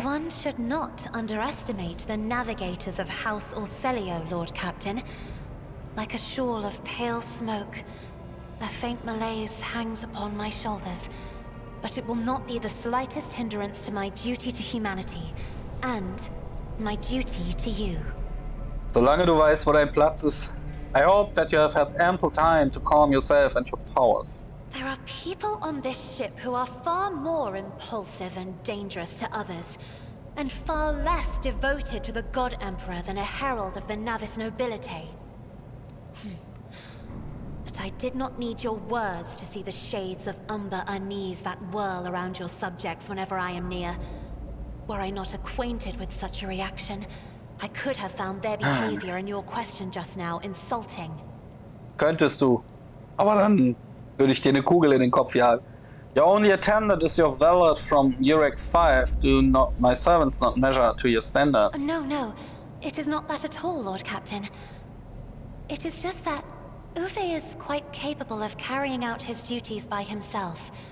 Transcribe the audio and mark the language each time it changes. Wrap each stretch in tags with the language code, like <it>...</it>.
<en>One should not underestimate the navigators of House Orselio, Lord Captain. Like a shawl of pale smoke, a faint malaise hangs upon my shoulders, but it will not be the slightest hindrance to my duty to humanity, and my duty to you.</en> <de>Solange du weißt, wo dein Platz ist.</de> <en>I hope that you have had ample time to calm yourself and your powers. There are people on this ship who are far more impulsive and dangerous to others, and far less devoted to the God Emperor than a herald of the Navis nobility. But I did not need your words to see the shades of umber unease that whirl around your subjects whenever I am near. Were I not acquainted with such a reaction, I could have found their behavior in your question just now insulting.</en> <de>Könntest du. Aber dann würde ich dir eine Kugel in den Kopf jagen.</de> <en>Your only attendant is your valet from Urek 5. Do not my servants not measure to your standards? No. It is not that at all, Lord Captain. It is just that Uwe is quite capable of carrying out his duties by himself.</en>